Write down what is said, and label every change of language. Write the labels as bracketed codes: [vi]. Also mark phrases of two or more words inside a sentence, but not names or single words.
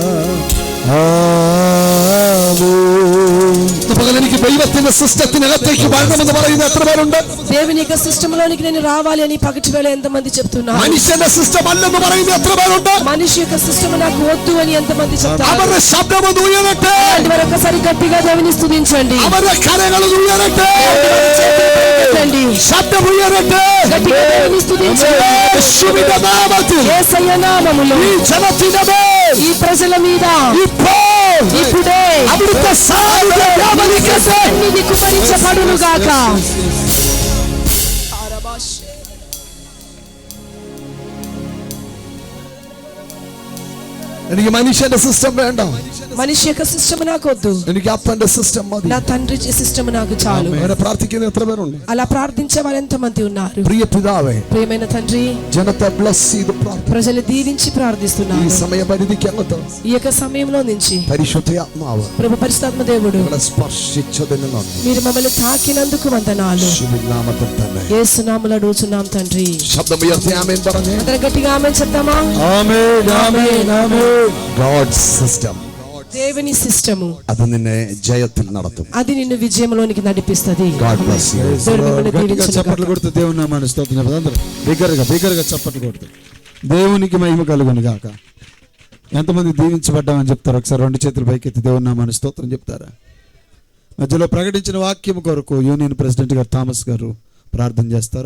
[ml] എനിക്ക് ദൈവത്തിന്റെ സിസ്റ്റത്തിനകത്തേക്ക് വരണമെന്ന് പറയുന്ന എത്ര പേരുണ്ട്? [te] దేవుని యొక్క సిస్టమ్ లోనికి నేను రావాలి అని పగటి వేళ ఎంతమంది చెప్తున్నారు? [ml] മനുഷ്യന്റെ സിസ്റ്റം അല്ലെന്ന് പറയുന്ന എത്ര പേരുണ്ട്? [te] మనిషి యొక్క సిస్టమ్ నాకు వద్దు అని ఎంతమంది చెప్తారు? [ml] അവരുടെ ശബ്ദം ഒന്ന് ഉയരട്ടെ, [te] అలాంటి వారు ఒక్కసారి గట్టిగా దేవుని స్తుతించండి. [ml] അവരുടെ കരങ്ങൾ ഉയരട്ടെ, [te] స్తుతించండి. [ml] ശബ്ദം ഉയരട്ടെ. [te] గట్టిగా దేవుని స్తుతించండి. [ml] യേശുവിന്റെ നാമത്തിൽ [te] యేసయ్య నామములో [ml] ഈ ജനത്തിന്റെ മേൽ [te] ఈ ప్రజల మీద [ml] ഇപ്പോൾ [te] ఇప్పుడే [ml] അവിടുത്തെ സാന്നിധ്യം വ്യാപരിക്കട്ടെ. [te] సన్నిధి కుమరించబడును గాక. [ml] എനിക്ക് മനുഷ്യന്റെ സിസ്റ്റം വേണ്ട, [te] మనిషి యొక్క సిస్టమ్ నాకు వద్దు, [ml] എനിക്ക് അപ്പന്റെ സിസ്റ്റം മതി. [te] నా తండ్రి సిస్టమ్ నాకు చాలు. [ml] അങ്ങനെ പ്രാർത്ഥിക്കുന്ന എത്ര പേരുണ്ട്? [te] అలా ప్రార్థించే వారు ఎంతమంది ఉన్నారు? [ml] പ്രിയ പിതാവേ, [te] ప్రియమైన తండ్రి, [ml] ജനത്തെ ബ്ലസ് ചെയ്ത് പ്രാർത്ഥിക്കും. [te] ప్రజలు దీవించి [ml] ഈ [te] ప్రార్థిస్తున్నారు. [ml] സമയപരിധിക്കകത്ത് [te] ఈ యొక్క సమయంలో నుంచి [ml] പരിശുദ്ധാത്മാവ് [te] ప్రభు పరిశుద్ధాత్మ దేవుడు [ml] നിങ്ങളെ സ്പർശിച്ചതിന് നന്ദി. [te] మీరు మమ్మల్ని తాకినందుకు వందనాలు. [ml] യേശുവിൻ നാമത്തിൽ തന്നെ [te] యేసు నామములో అడుగుచున్నాం తండ్రి. [ml] ശബ്ദമുയർത്തി ആമേൻ പറഞ്ഞേ. [te] అందరం గట్టిగా ఆమేన్ చెప్తామా? [ml] ആമേൻ, ആമേൻ, ആമേൻ. [en] God's system [te] దేవుని సిస్టము [ml] അത് నిന്നെ ജയത്തിൽ നടത്തും. [te] అది నిన్ను విజయంలోనికి నడిపిస్తది. [en] God bless you. [te] దేవుడు మిమ్మల్ని గట్టిగా దీవించును చప్పట్లు గాక. కొడుతూ దేవుని నామాన్ని స్తోత్రం చెప్తాం. అందరూ బిగ్గరగా చప్పట్లు కొడుతూ దేవునికి మహిమ కలుగును గాక. ఎంతమంది దీవించబడ్డామని చెప్తారు? ఒకసారి రెండు చేతులు పైకెత్తి దేవుని నామాన్ని స్తోత్రం చెప్తారా? మధ్యలో ప్రకటించిన వాక్యం కొరకు యూనియన్ ప్రెసిడెంట్ గారు థామస్ గారు ప్రార్థన చేస్తారు.